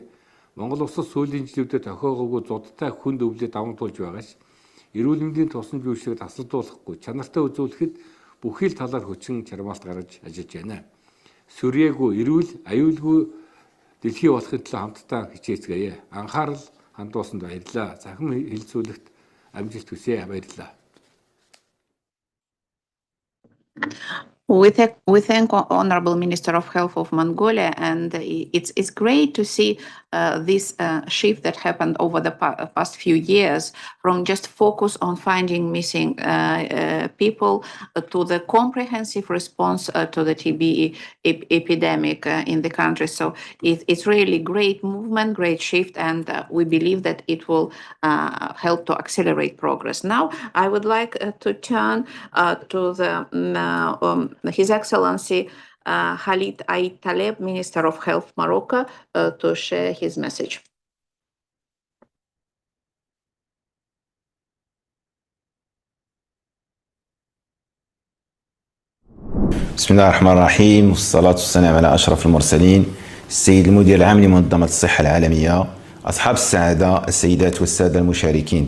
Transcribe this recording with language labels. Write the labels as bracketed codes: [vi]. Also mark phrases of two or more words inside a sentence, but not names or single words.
[mn] Монгол улсад сүүлийн жилүүдэд тохиогоогүй зудалтай хүнд өвлөд даван туулж байгаас эрүүл мэндийн тусламж үйлчилгээг тасалдуулахгүй чанартай үзүүлэхэд бүхий л талаар хүчин чармаалт гаргаж ажиллаж байна. Сүрээгүй, эрүүл, аюулгүй дэлхий болохын төлөө хамтдаа хичээцгээе. Анхаарал хандуулсанд баярлалаа. Захим хэлэлцүүлэгт амжилт хүсье. Баярлалаа. [en] We thank Honorable Minister of Health of Mongolia, and it's great to see this shift that happened over the past few years from just focus on finding missing people to the comprehensive response to the TB epidemic in the country. So it's really great movement, great shift, and we believe that it will help to accelerate progress. Now, I would like to turn to His Excellency Khalid Ait Taleb, Minister of Health Morocco, to share his message. [ar] بسم الله الرحمن الرحيم، والصلاة والسلام على أشرف المرسلين، السيد المدير العام لمنظمة الصحة العالمية، أصحاب السعادة، السيدات والسادة المشاركين.